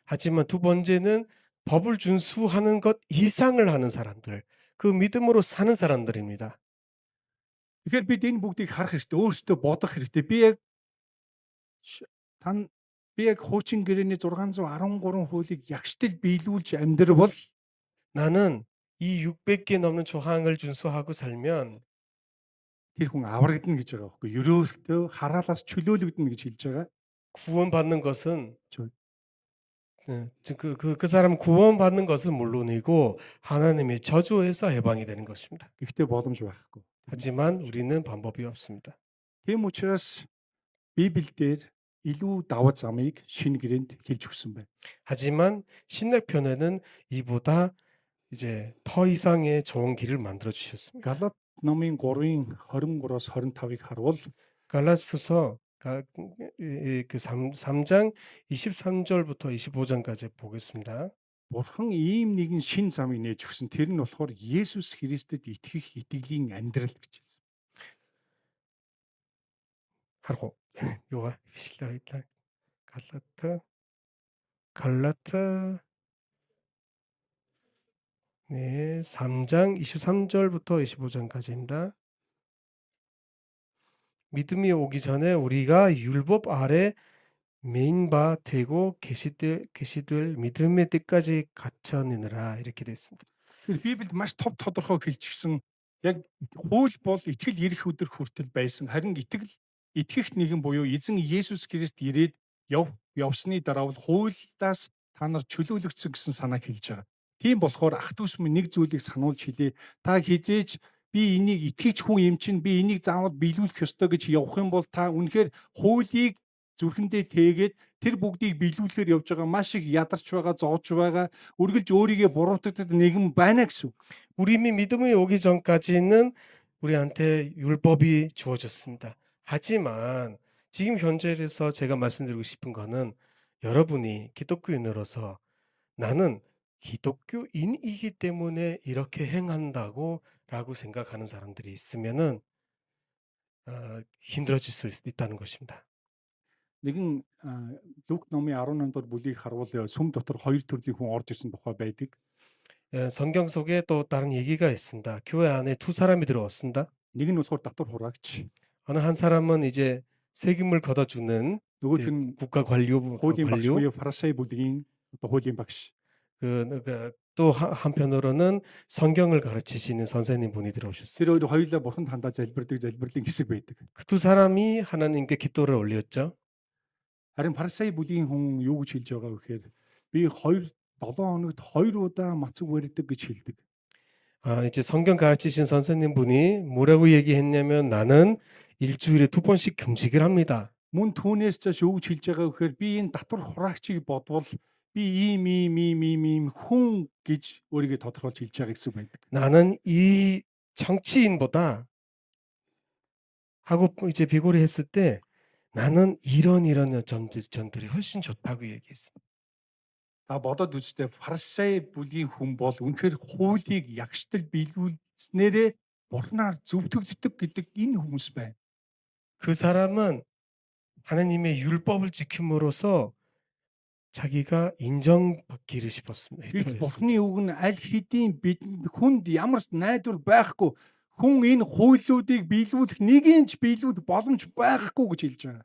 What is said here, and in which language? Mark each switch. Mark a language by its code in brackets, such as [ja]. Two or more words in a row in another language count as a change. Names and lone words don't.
[ko] 하지만 두 번째는 법을 준수하는 것 이상을 하는 사람들, 그 믿음으로 사는 사람들입니다. [mn] Тэгэхээр бид энэ бүгдийг харах хэрэгтэй, өөрсдөө бодох хэрэгтэй. Ш- тань би яг хуучин гэрээний 613 хуулийг ягштал биелүүлж амьдрал [ko] 나는 이 600개 넘는 조항을 준수하고 살면 [mn] тэр хүн аврагдана гэж байгаа байхгүй. Ерөөлтөө хараалаас чөлөөлөгдөнө гэж хэлж байгаа. [ko] 구원받는 것은 저- 그 사람은 구원받는 것은 물론이고 하나님의 저주에서 해방이 되는 것입니다. [mn] Гэхдээ боломж байхгүй. [ko] 하지만 우리는 방법이 없습니다. [mn] Тийм учраас Библиэлд илүү даваа замыг шинэ гэрээнд хэлж өгсөн байна. [ko] 하지만 신약편에는 이보다 이제 더 이상의 좋은 길을 만들어 주셨습니다. [mn] Галат номын 3-ын 23-оос 25-ыг харвал [ko] 갈라스서 그 3장 23절부터 25장까지 보겠습니다. [mn] Бурхан ийм нэгэн шин замыг нээж өгсөн. Тэр нь болохоор Есүс Христэд итгэх итгэлийн амьдрал гэж хэлсэн. [ko] 하고 요가 비실라이다 갈라트 네 3장 23절부터 25장까지입니다. 믿음이 오기 전에 우리가 율법 아래 메인 바 되고 계시될 믿음의 뜻까지 갖춰내느라 이렇게 됐습니다. [mn] Тэгэхээр Библиэд маш тодорхой хэлчихсэн. Яг хууль бол итгэл ирэх өдөр хүртэл байсан. Харин итгэх нэгэн буюу эзэн Есүс Христ ирээд явсны дараа бол хуулиас та нар чөлөөлөгдсөн гэсэн санааг хэлж байгаа. Тийм болохоор ах дүүс минь нэг зүйлийг сануулж хэлье. Та хизээж би энийг итгэж хүн юм чинь би энийг заавал биелүүлэх ёстой гэж явах юм бол та үнэхээр хуулийг зүрхэндээ тээгээд тэр бүгдийг биелүүлэхээр явж байгаа маш их ядарч байгаа, зоож байгаа, үргэлж өөрийгөө буруутгдаг нэгэн байна гэсэн. [ko] 우리 이미 믿음이 오기 전까지는 우리한테 율법이 주어졌습니다. 하지만 지금 현재에서 제가 말씀드리고 싶은 거는 여러분이 기독교인으로서 나는 기독교인이기 때문에 이렇게 행한다고 라고 생각하는 사람들이 있으면은 힘들어질 수 있다는 것입니다. [mn] Нэгэн Лук номын 18 дугаар бүлгийг харвал сүм дотор хоёр төрлийн хүн орж ирсэн тухай байдаг. [ko] 성경 속에 또 다른 얘기가 있습니다. 교회 안에 두 사람이 들어왔습니다. [mn] Нэг нь болохоор татвар хураагч. [ko] 어느 한 사람은 이제 세금을 걷어주는 [mn] Нөгөөх [ko] 그 [mn] нь [ko] 국가 관료, [mn] хуулийн багш [ko] 관료. [mn] буюу Фарисей бүлгийн хуулийн багш. [ko] 또 한편으로는 성경을 가르치시는 선생님 분이 들어오셨어요. [mn] Тэр хоёр хоёулаа бурханд хандаа залбирдаг залбирлын хэсэг байдаг. [ko] 그 두 사람이 하나님께 기도를 올렸죠. [mn] Харин Фарисей бүлгийн хүн юу гэж хэлж байгаа вэ гэхээр би 7 хоногт 2 удаа мацаг барьдаг гэж хэлдэг. [ko] 이제 성경 가르치신 선생님 분이 뭐라고 얘기했냐면 나는 일주일에 2번씩 금식을 합니다. [mn] Мөн түүнээс цааш юу гэж хэлж байгаа вэ гэхээр би энэ татвар хураагчийг бодвол би ийм хүн гэж өөрийгөө тодорхойлж хэлж байгаа гэсэн байдаг. [ko] 나는 이 정치인보다 하고 이제 비교를 했을 때 나는 이런 점들이 훨씬 좋다고 얘기했습니다. [mn] Та бодоод үзтээ Фарисей бүлгийн хүн бол үнэхээр хуулийг ягштал биелүүлснээрээ бурхнаар зөвтгөгддөг гэдэг энэ хүмүүс байна. [ko] 그 사람은 하나님의 율법을 지킴으로써 자기가 인정받기를 싶었습니다. [mn] Гэвч [ko] 필요했습니다. [mn] бурхны үг нь аль хэдийн бидэнд хүнд ямар ч найдвар байхгүй хүн энэ хуулиудыг биелүүлэх нэгийг ч биелүүлэх боломж байхгүй гэж хэлж байгаа.